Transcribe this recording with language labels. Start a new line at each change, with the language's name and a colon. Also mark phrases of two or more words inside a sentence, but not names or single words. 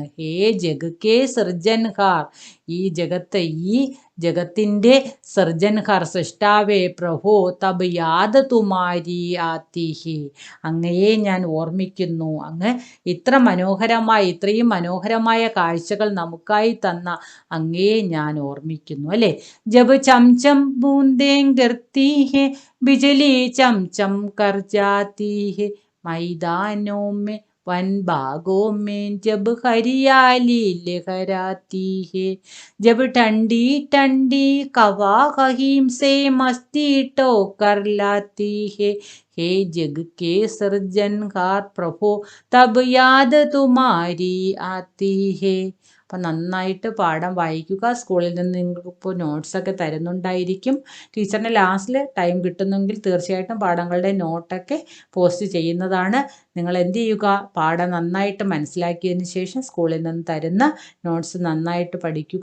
Hindi: हे जग के सृजनहार,
Malayalam: ഈ ജഗത്തിൻ്റെ സൃജൻഹാർ, സൃഷ്ടാവേ പ്രഭോ
Hindi: तब याद तुम्हारी आती है,
Malayalam: അങ്ങയെ ഞാൻ ഓർമ്മിക്കുന്നു. അങ്ങ് ഇത്രയും മനോഹരമായ കാഴ്ചകൾ നമുക്കായി തന്ന അങ്ങയെ ഞാൻ ഓർമ്മിക്കുന്നു അല്ലേ?
Hindi: जब छम छम बूंदें गिरती हैं बिजली चम चम कर जाती है मैदानों में वन बागों में जब हरियाली लहराती है, जब ठंडी ठंडी हवा कहीं से मस्ती टोकर लाती है, हे जग के सृजनहार प्रभो तब याद तुम्हारी आती है.
Malayalam: അപ്പം നന്നായിട്ട് പാഠം വായിക്കുക. സ്കൂളിൽ നിന്ന് നിങ്ങൾക്ക് ഇപ്പോൾ നോട്ട്സൊക്കെ തരുന്നുണ്ടായിരിക്കും. ടീച്ചറിന് ലാസ്റ്റിൽ ടൈം കിട്ടുന്നെങ്കിൽ തീർച്ചയായിട്ടും പാഠങ്ങളുടെ നോട്ടൊക്കെ പോസ്റ്റ് ചെയ്യുന്നതാണ്. നിങ്ങൾ എന്ത് ചെയ്യുക? പാഠം നന്നായിട്ട് മനസ്സിലാക്കിയതിന് ശേഷം സ്കൂളിൽ നിന്ന് തരുന്ന നോട്ട്സ് നന്നായിട്ട് പഠിക്കുക.